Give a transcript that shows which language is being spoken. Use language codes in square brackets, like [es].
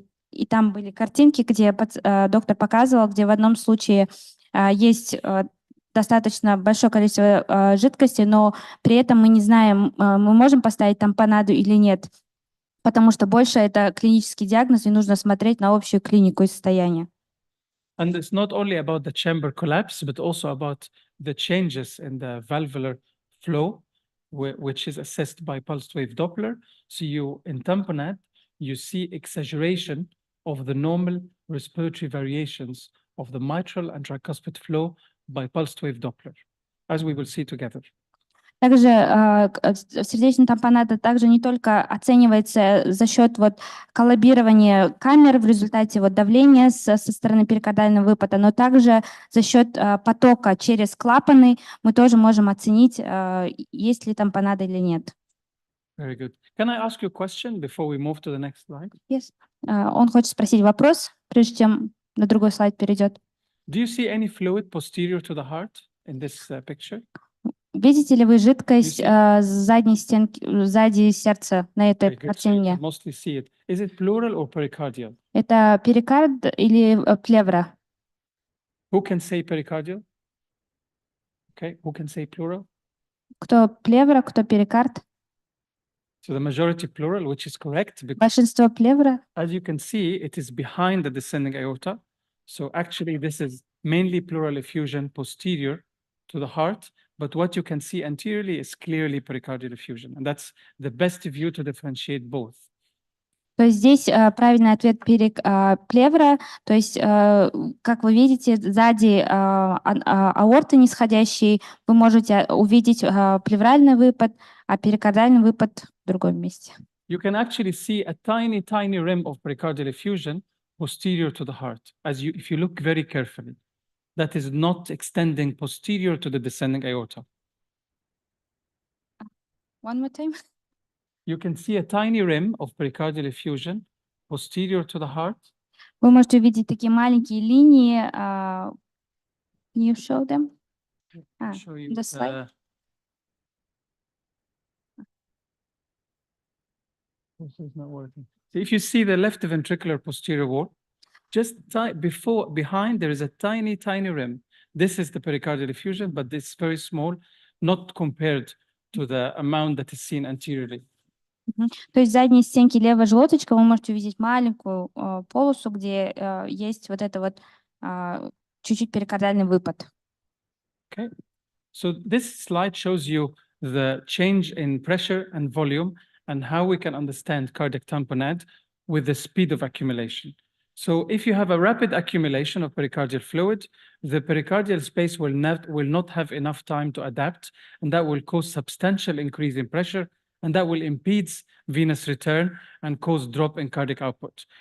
[ru] И там были картинки, где доктор показывал, где в одном случае есть достаточно большое количество жидкости, но при этом мы не знаем, мы можем поставить тампонаду или нет, потому что больше это клинический диагноз, и нужно смотреть на общую клинику и состояние. [en] And it's not only about the chamber collapse, but also about the changes in the valvular flow, which is assessed by pulsed wave Doppler. So in tamponade, you see exaggeration of the normal respiratory variations of the mitral and tricuspid flow by pulsed wave Doppler, as we will see together. [ru] Также сердечная тампонада также не только оценивается за счет коллабирования камер в результате давления со стороны перикардиального выпада, но также за счет потока через клапаны мы тоже можем оценить, есть ли тампонада или нет. [en] Very good. Can I ask you a question before we move to the next slide? Yes. [ru] Он хочет спросить вопрос, прежде чем на другой слайд перейдет. [en] Do you see any fluid posterior to the heart in this picture? [ru] Видите ли вы жидкость задней стенки, сзади сердца на этой картине? [en] Mostly see it. Is it pleural or pericardial? [ru] Это перикард или плевра? [en] Who can say pericardial? Okay, who can say pleural? [ru] Кто плевра, кто перикард? [en] So the majority pleural, which is correct. [ru] Большинство плевра. [en] As you can see, it is behind the descending aorta. So actually, this is mainly pleural effusion posterior to the heart. But what you can see anteriorly is clearly pericardial effusion. And that's the best view to differentiate both. [ru] То есть здесь правильный ответ плевра. То есть, как вы видите, сзади аорты нисходящей вы можете увидеть плевральный выпад, а перикардиальный выпад в другом месте. [en] You can actually see a tiny, tiny rim of pericardial effusion posterior to the heart, if you look very carefully. That is not extending posterior to the descending aorta. One more time. You can see a tiny rim of pericardial effusion posterior to the heart. [ru] Вы можете увидеть такие маленькие линии. [en] Can you show them? Show you the slide. This is not working. So if you see the left ventricular posterior wall, just behind, there is a tiny, tiny rim. This is the pericardial effusion, but it's very small, not compared to the amount that is seen anteriorly. [ru] То есть в задней стенке левой желудочка вы можете увидеть маленькую полосу, где есть чуть-чуть перикардиальный выпад. [en] Okay. So this slide shows you the change in pressure and volume and how we can understand cardiac tamponade with the speed of accumulation. So if you have a rapid accumulation of pericardial fluid, the pericardial space will not have enough time to adapt, and that will cause substantial increase in pressure, and that will impede venous return and cause drop in cardiac output.